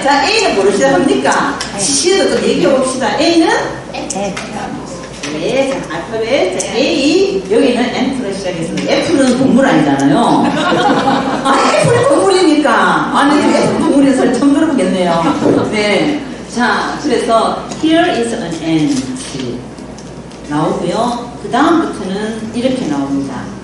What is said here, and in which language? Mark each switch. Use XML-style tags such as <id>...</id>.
<ko>자, A는 뭐로 시작합니까? C도 좀 얘기해봅시다. A는? 네. 자, 알파벳. 자, A. 여기는 F로 시작했습니다. F는 동물 아니잖아요. F는 동물이니까. 아니, F 동물에서 처음 들어보겠네요. 네. 자, 그래서</ko> <en>here is an ant.</en> <ko>나오고요. 그 다음부터는 이렇게 나옵니다.</ko>